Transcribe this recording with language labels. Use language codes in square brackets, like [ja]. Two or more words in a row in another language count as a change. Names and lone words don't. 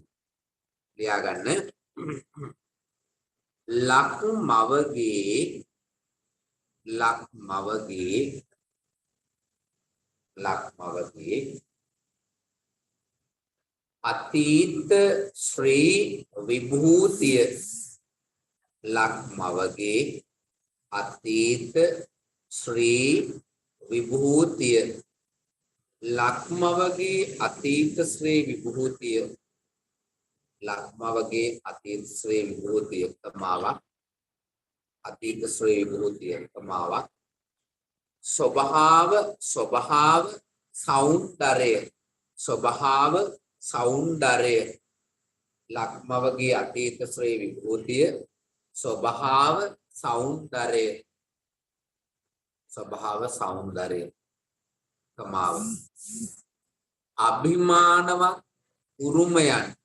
[si] ලියා ගන්න. ලක්මවගේ අතීත ශ්‍රී විභූතිය ලක්මවගේ අතීත ශ්‍රී විභූතිය ලක්මවගේ අතීත ශ්‍රී විභූතිය කමාවක් අතීත ශ්‍රී විභූතිය කමාවක් ස්වභාව ස්වභාව සෞන්දර්ය ස්වභාව සෞන්දර්ය ලක්මවගේ අතීත ශ්‍රී විභූති ස්වභාව සෞන්දර්ය කමාව අභිමානවත් උරුමයන්